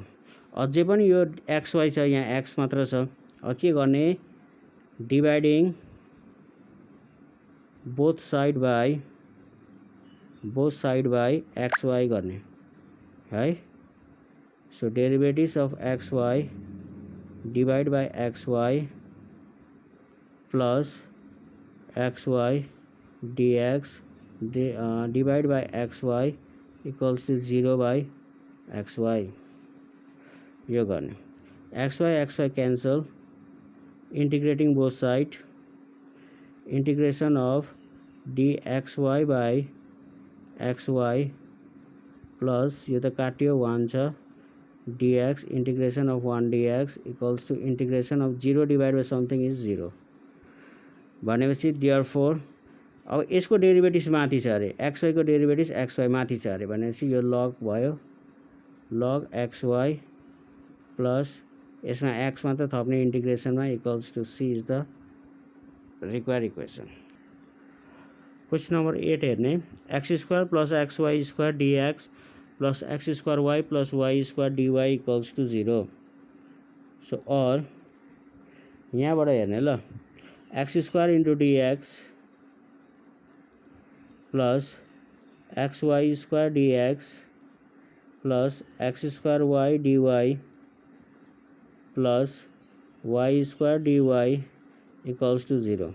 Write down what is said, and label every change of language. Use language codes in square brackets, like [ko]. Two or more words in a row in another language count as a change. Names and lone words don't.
[ne] अझै पनि यो एक्स वाई छ, यहाँ एक्स मात्र छ, अब के गर्ने, [en] dividing both side by x y [ne] गर्ने है। [en] so derivatives of x y divide by x y plus x y dx divide by x y equals to 0 by x y [ne] यो गर्ने। [en] x y cancel, integrating both side, integration of dxy by xy plus [ne] यो त काट्यो [en] 1 छ dx integration of 1 dx equals to integration of 0 divide by something is 0 भनेपछि देयरफोर [ne] अब यसको [en] डेरिभेटिभ्स [ne] माथि छ अरे, [en] xy को डेरिभेटिभ्स xy [ne] माथि छ अरे भनेपछि यो लग भयो, [en] log xy plus [ne] यसमा x मात्र थप्ने [en] इंटीग्रेशनमा equals to c is the required equation. question number 8 हेर्ने, x square plus x y square dx plus x square y plus y square dy equals to 0. सो और [ne] यहाँबाट हेर्ने ल, [en] x square into dx plus x y square dx plus x square y dy plus y square dy equals to 0.